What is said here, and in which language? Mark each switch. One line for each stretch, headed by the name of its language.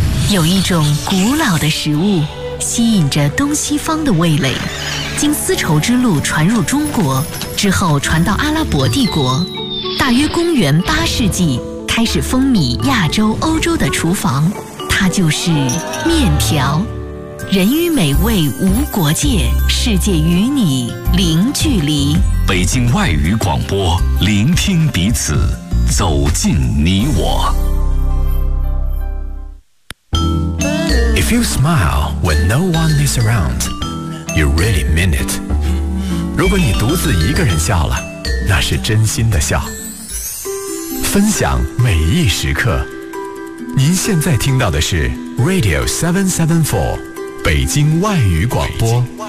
Chinese: 有一种古老的食物吸引着东西方的味蕾，经丝绸之路传入中国，之后传到阿拉伯帝国，大约公元八世纪开始风靡亚洲、欧洲的厨房，它就是面条。人与美味无国界，世界与你零距离。北京外语广播，聆听彼此，走进你我。
English: If you smile when no one is around, you really mean it.
Chinese: 如果你独自一个人笑了，那是真心的笑。分享每一时刻。您现在听到的是 Radio 774，北京外语广播。